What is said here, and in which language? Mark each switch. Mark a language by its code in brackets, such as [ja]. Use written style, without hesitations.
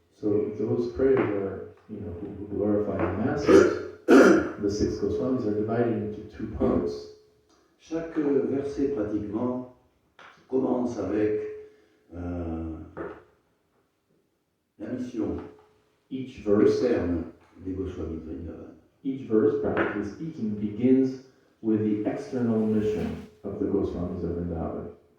[en] So those prayers are, who glorify the masters, the 6 Goswamis are divided into 2 parts. [fr] Chaque verset pratiquement commence avec la mission [en] Each verse, [fr] externe des Goswamis de Vrindavan. [en] each verse, practically speaking, begins with the external mission of the Goswamis of Vrindavan.